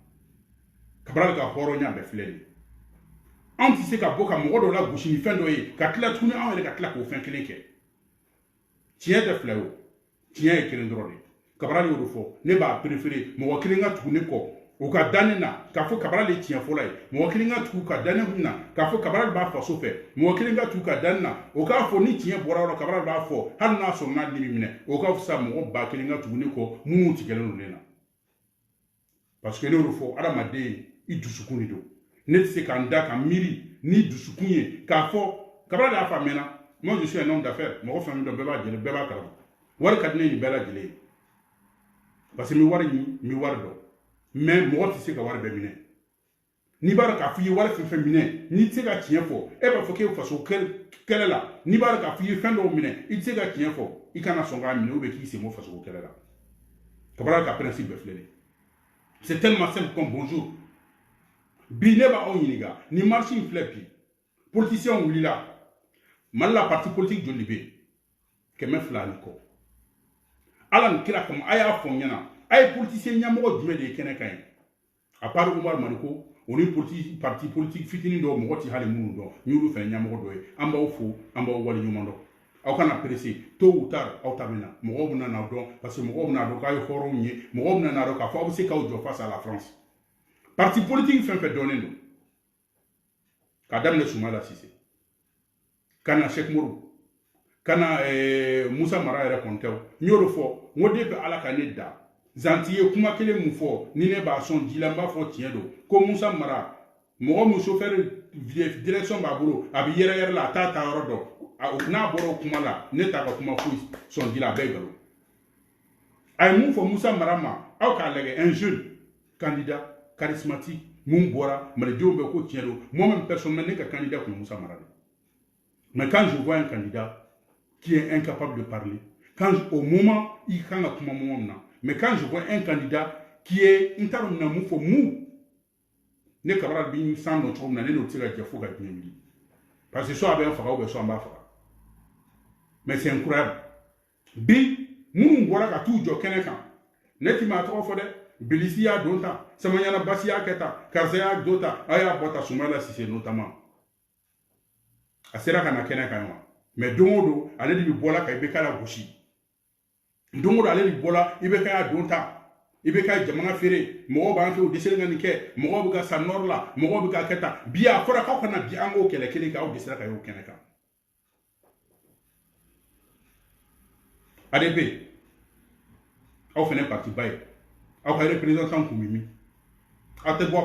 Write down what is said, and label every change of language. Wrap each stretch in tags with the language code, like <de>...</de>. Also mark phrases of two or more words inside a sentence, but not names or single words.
<bm>kabral ka hɔrɔnya bɛɛ filɛ nin ye anw tɛ se ka bɔ ka mɔgɔ dɔ la gosi ni fɛn dɔ ye ka tila tuguni anw yɛrɛ ka tila k'o fɛn kelen kɛ tiɲɛ tɛ filɛ o tiɲɛ ye kelen dɔrɔn de kabral y'o de fɔ ne b'a préféré mɔgɔ kelen ka tugu ne kɔ o ka da ne na k'a fɔ kabral ye tiɲɛ fɔlɔ ye mɔgɔ kelen ka tugu ka da ne kun na k'a fɔ kabral b'a faso fɛ mɔgɔ kelen ka tugu ka da ne na o k'a fɔ ni tiɲɛ bɔra yɔrɔ kabral b'a fɔ hali n'a sɔrɔ n'a dimi minɛ o ka fisa mɔgɔ ba kelen ka tugu ne kɔ minnu tigɛlen don ne na</bm> <fr>parce que</fr> <bm>ne y'o de fɔ adamaden i dusukun de don ne tɛ se k'an da ka miiri ni dusukun ye k'a fɔ kabral y'a fɔ a mɛnna</bm> <fr>moi je suis un homme d'affaires</fr> <bm>mɔgɔ fɛn min dɔn bɛɛ b'a jɛnɛ bɛɛ b'a kalama wari ka di ne ye nin bɛɛ lajɛlen ye</bm> <fr>parce que</fr> <bm>n bɛ wari ɲini n bɛ wari dɔn mais mɔgɔ tɛ se ka wari bɛɛ minɛ n'i b'a dɔn k'a fɔ i ye wari fɛn fɛn minɛ n'i tɛ se ka tiɲɛ fɔ e b'a fɔ k'e bɛ faso kɛlɛ la n'i b'a dɔn k'a fɔ i ye fɛn dɔw minɛ i tɛ se ka tiɲɛ fɔ i kana sɔn k'a minɛ</bm> <fr>ou bien</fr> <bm>k'i sen bɔ faso kɛlɛ la kabral ka principe bɛɛ filɛ nin ye</bm> <fr>c'est tellement simple comme bonjour</fr> <bm>bi ne b'aw ɲininka ni marche in filɛ bi politicien wulila mali la</bm> <fr>parti politique</fr> <bm>joli bɛ yen 200 ni kɔ ala ni kira kama a y'a fɔ n ɲɛna a ye politicien ɲɛmɔgɔ jumɛn de ye kɛnɛ kan ye</bm> <fr>à part</fr> <bm>Umar Mariko o ni</bm> <fr>parti politique</fr> <bm>fitinin dɔw mɔgɔ tɛ hali minnu dɔn n y'olu fɛnɛ ɲɛmɔgɔ dɔ ye an b'aw fo an b'aw waleɲuman dɔn aw kana</bm> <fr>pressé tôt ou tard</fr> <bm>aw ta bɛ na mɔgɔw bɛna n'a dɔn</bm> <fr>parce que</fr> <bm>mɔgɔw bɛna dɔn k'a ye hɔrɔnw ye mɔgɔw bɛna n'a dɔn k'a fɔ aw bɛ se k'aw jɔ</bm> <fr>face à la France parti politique</fr> <bm>fɛn fɛn dɔnnen don k'a daminɛ Sumala Sise ka na Cheikh Mourou ka na Musa Mara yɛrɛ kɔntɛw n y'o de fɔ n ko depuis ala ka ne da zanti ye kuma kelen mun fɔ ni ne b'a sɔn ji la n b'a fɔ tiɲɛ don ko Musa Mara mɔgɔ min</bm> <fr>chauffeur direction</fr> <bm>b'a bolo a bɛ yɛrɛ yɛrɛ la a t'a ta yɔrɔ dɔn n'a bɔra o kuma la ne t'a ka kuma foyi sɔn ji la a bɛɛ nkalon a ye mun fɔ Musa Mara ma aw k'a lajɛ</bm> <fr>un jeune candidat charismatique</fr> <bm>mun bɔra malidenw bɛ ko tiɲɛ don</bm> <fr>moi-même personnellement</fr> <bm>ne ka candidat kun Musa Mara de</bm> <fr>mais quand je vois un candidat qui est incapable de parler quand au moment</fr> <bm>il kan ka kuma moment min na</bm> <fr>mais quand je vois un candidat qui est</fr> <bm>n t'a dɔn na mun fɔ mun ne kabral bi san nɔ cogo min na ne n'o tɛ se ka jɛ fo ka diɲɛ wuli</bm> <fr>parce que soit</fr> <bm>a bɛ n faga</bm> <fr>ou bien soit</fr> <bm>an b'a faga</bm> <fr>mais c'est incroyable</fr> <bm>bi minnu bɔra ka t'u jɔ kɛnɛ kan ne ti maa tɔgɔ fɔ dɛ Bilisi y'a don tan Samaɲana Basi y'a kɛ tan karisa y'a don tan a y'a bɔ tan Sumala Sise notamment a sera ka na kɛnɛ kan wa mais don o don ale de bɛ bɔla ka IBK la gosi don o don ale de bɔla IBK y'a don tan IBK ye jamana feere mɔgɔw b'an fɛ o dɛsɛlen ka nin kɛ mɔgɔw bɛ ka sa nord la mɔgɔw bɛ ka kɛ tan bi a fɔra k'aw kana bi an k'o kɛlɛ kelen kɛ aw dɛsɛra ka y'o kɛnɛ kan ADP aw fɛnɛ parti ba ye aw ka représentant kun bɛ min aw tɛ bɔ</bm>